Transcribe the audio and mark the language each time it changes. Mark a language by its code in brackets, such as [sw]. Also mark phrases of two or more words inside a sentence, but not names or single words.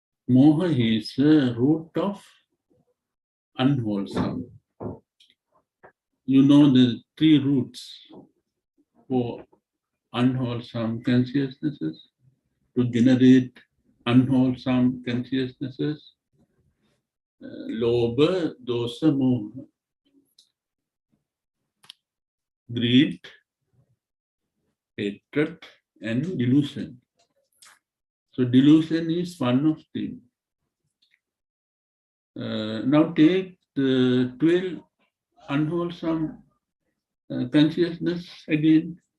[en] Moha is the root of unwholesome. You know the three roots for unwholesome consciousnesses to generate unwholesome consciousnesses. [pi] Lobha, dosa, moha. [en] Greed, hatred, and delusion. So delusion is one of them. Now take the 12 unwholesome consciousness again.